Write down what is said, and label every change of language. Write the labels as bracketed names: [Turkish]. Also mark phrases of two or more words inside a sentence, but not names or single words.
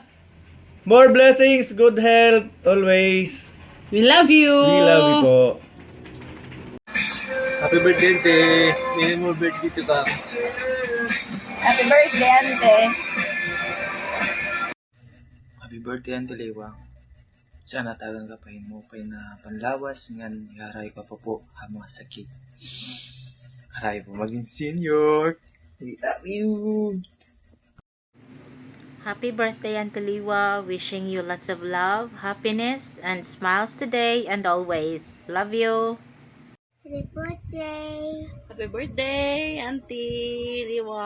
[English] More blessings, good health, always. We love you. We love you po. Happy birthday, Ante. Many more birthday to come. Happy birthday, Ante. Happy birthday, Ante Liwa. [Waray] Sana tagang kapahin mo pa na panlawas ngan yaray ka pa po hamang sakit. Haray po maging senior. [English] We love you. Happy birthday, Auntie Liwa. Wishing you lots of love, happiness, and smiles today and always. Love you. Happy birthday! Happy birthday, Auntie Liwa.